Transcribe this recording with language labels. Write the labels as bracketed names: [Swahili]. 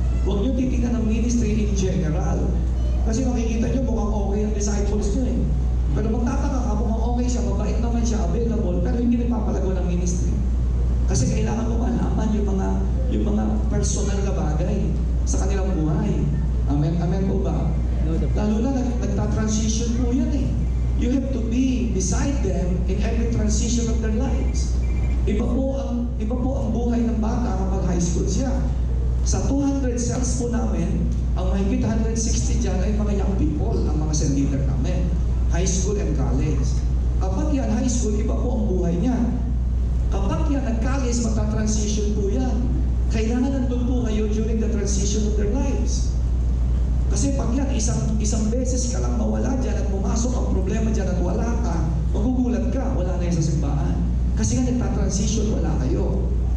[Filipino] Huwag nyo titignan ng ministry in general. Kasi makikita nyo mukhang okay ang disciples nyo eh. Pero magtataka ka, mukhang okay siya, mabait naman siya, available, pero hindi nagpapalago ng ministry. Kasi kailangan mo malaman yung mga personal na bagay sa kanilang buhay. Amen? Amen po ba? Lalo na nagta-transition po yan eh. [English] You have to be beside them in every transition of their lives. [Filipino] Iba po ang buhay ng bata kapag high school siya. Sa 200 cells po namin, ang mahigit 160 dyan ay mga young people, ang mga cell leader namin. [English] High school and college. [Filipino] Kapag yan high school, iba po ang buhay niya. Kapag yan nag-college, magta-transition po yan. Kailangan nandun po kayo [English] during the transition of their lives. [Filipino] Kasi pag yan, isang beses ka lang mawala dyan at pumasok ang problema dyan at wala ka, magugulat ka, wala na yan sa simbahan. Kasi nga nagta-transition, wala kayo.